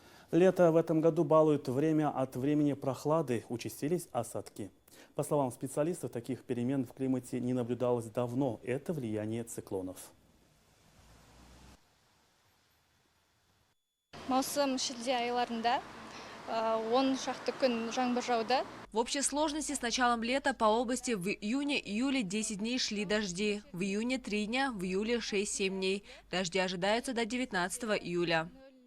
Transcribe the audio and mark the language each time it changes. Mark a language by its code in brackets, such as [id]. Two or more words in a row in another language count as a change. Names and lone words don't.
[ru] Лето в этом году балует время от времени прохлады, участились осадки. По словам специалистов, таких перемен в климате не наблюдалось давно. Это влияние циклонов. [kk] Маусым шілде айларында 10 шақты күн жаңбыр жауды. [ru] В общей сложности с началом лета по области в июне-июле 10 дней шли дожди, в июне 3 дня, в июле 6-7 дней. Дожди ожидаются до 19 июля.